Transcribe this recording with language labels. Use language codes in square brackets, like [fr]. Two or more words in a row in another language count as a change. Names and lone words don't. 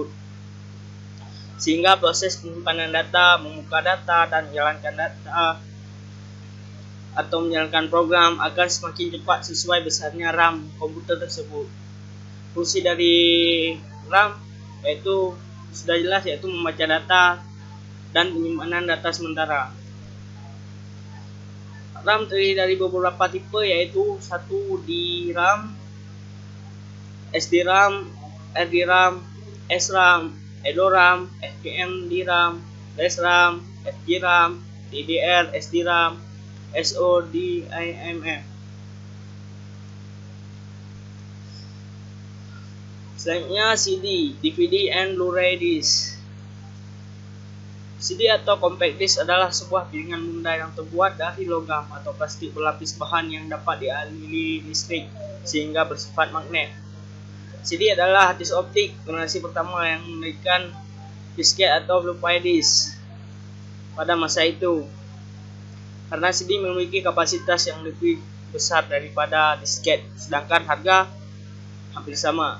[id] Sehingga proses penyimpanan data, membuka data, dan menjalankan data atau menjalankan program akan semakin cepat sesuai besarnya RAM komputer tersebut. Fungsi dari RAM sudah jelas, yaitu membaca data dan penyimpanan data sementara. RAM terdiri dari beberapa tipe, yaitu 1 DRAM, SDRAM, RDRAM, SRAM, EDORAM, FPM DRAM, SRAM, FGRAM, DDR SDRAM, SODIMM. Selanjutnya CD, DVD and Blu-ray disc. CD atau [en] compact disc [id] adalah sebuah piringan benda yang terbuat dari logam atau plastik berlapis bahan yang dapat dialiri listrik sehingga bersifat magnet. CD adalah disk optik generasi pertama yang memberikan disket atau Blu-ray disc pada masa itu, karena CD memiliki kapasitas yang lebih besar daripada disket, sedangkan harga hampir sama.